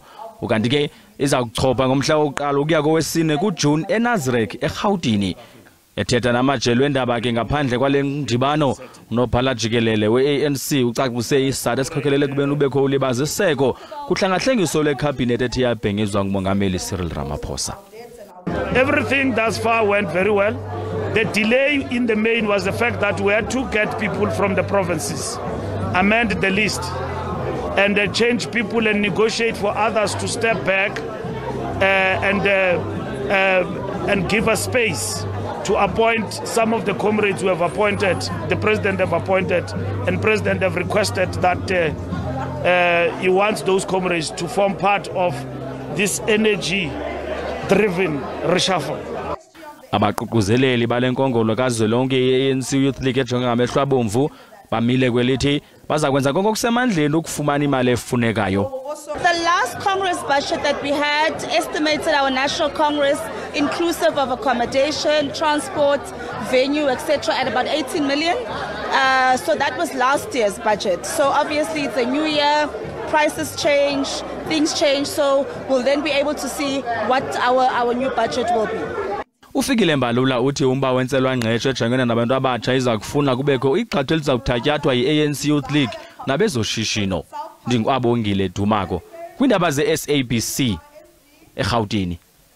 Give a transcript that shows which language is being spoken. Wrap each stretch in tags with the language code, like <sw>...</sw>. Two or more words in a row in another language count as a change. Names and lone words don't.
<xh>Ukanti ke iza kuchopha ngomhla wokuqala ukuya kowesine kuJune eNazareth eGauteng. Ethetha namajelo endaba ke ngaphandle kwale ndibano, unobhala jikelele we-ANC ucacise isizathu esikhokhelele kubeni ubekho ulibaziseko kuhlangahlengiso lwekhabhinethi ethi yabhengezwa ngumongameli Cyril Ramaphosa.</xh> <en>Everything thus far went very well. The delay in the main was the fact that we had to get people from the provinces, amend the list, and change people and negotiate for others to step back and give us space to appoint some of the comrades who have appointed, the president have appointed, and president have requested that he wants those comrades to form part of this energy-driven reshuffle.</en> <xh>Abaququzeleli bale nkongolo kazwelonke ye-ANC Youth League ejonge ngamehlo abomvu bamile kwelithi baza kwenza konke okusemandleni ukufumana imali efunekayo.</xh> <en>The last Congress budget that we had estimated our National Congress, inclusive of accommodation, transport, venue, etc., at about 18 million. So that was last year's budget. So obviously it's a new year, prices change, things change, so we'll then be able to see what our new budget will be.</en> <xh>Ufikile Mbalula uthi umba wenzelwa ngqesho ejongene nabantu abatsha iza kufuna kubekho igxathu eliza kuthatyathwa yi-ANC Youth League nabezoshishino. Ndingwabongile Dumako kwindaba ze-SABC eGauteng.</xh>